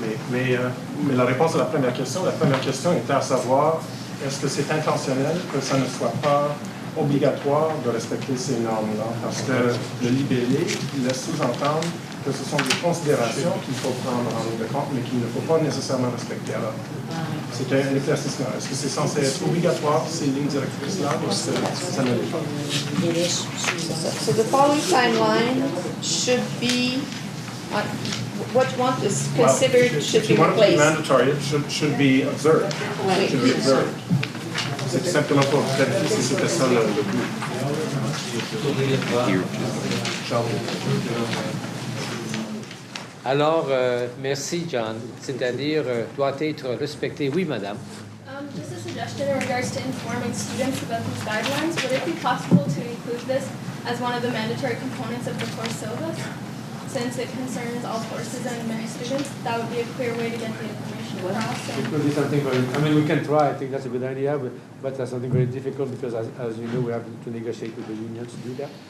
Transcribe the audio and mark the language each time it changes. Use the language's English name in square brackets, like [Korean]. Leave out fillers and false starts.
[French] Mais la réponse à la première question était à savoir, est-ce que c'est intentionnel que ça ne soit pas obligatoire de respecter ces normes-là? Parce que le libellé laisse sous-entendre que ce sont des considérations qu'il faut prendre en ligne de compte, mais qu'il ne faut pas nécessairement respecter. Alors, c'est un éclaircissement. Est-ce que c'est censé être obligatoire, ces lignes directrices-là, ou ça ne l'est pas? [English] So the following timeline should be, what you want is considered should be replaced. If you want it to be replaced. mandatory, it should be observed. Right. It should be observed. [French] C'est simplement pour vérifier si c'était ça le but. Alors, merci, John. C'est-à-dire, doit être respecté. Oui, madame. [English] Just a suggestion in regards to informing students about these guidelines. Would it be possible to include this as one of the mandatory components of the course syllabus? Since it concerns all courses and many students, that would be a clear way to get the information across. It could be something very, we can try. I think that's a good idea, but that's something very difficult because, as you know, we have to negotiate with the unions to do that.